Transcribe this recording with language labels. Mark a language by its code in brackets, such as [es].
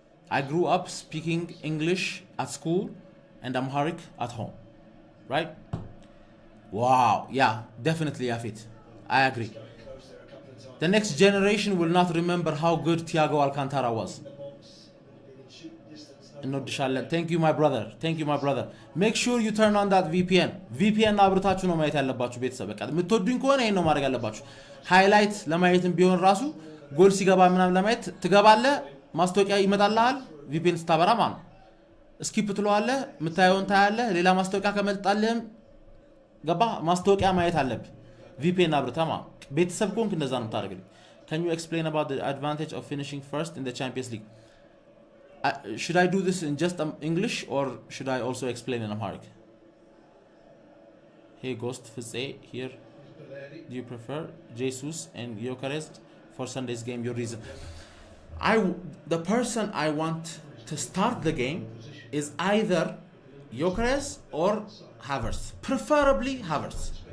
[en] I grew up speaking English at school and Amharic at home, right? Wow, yeah, definitely Yafit. I agree. The next generation will not remember how good Thiago Alcantara was. Thank you, my brother. Thank you, my brother. Make sure you turn on that VPN. [am] VPN አብርታችሁ ነው ማየት ያለባችሁ ቤተሰብ። በቃ የምትወዱኝ ከሆነ ይሄን ነው ማድረግ ያለባችሁ። ሃይላይት ለማየትም ቢሆን ራሱ ጎል ሲገባ ምናምን ለማየት ትገባለህ፣ ማስታወቂያ ይመጣልሃል፣ VPN ስታበራ ማለት ነው። ስኪፕ ትለዋለህ፣ የምታየውን ታያለህ። ሌላ ማስታወቂያ ከመጣልህም ገባ ማስታወቂያ ማየት አለብህ። VPN አብርታ ማለት ቤተሰብ ኮንክ እንደዛ ነው የምታደርግልኝ። [en] Can you explain about the advantage of finishing first in the Champions League? Should I do this in just English or should I also explain in Amharic? Hey Ghost Fitze here. Do you prefer Jesus and Gyökeres for Sunday's game? Your reason? The person I want to start the game is either Gyökeres or Havertz, preferably Havertz.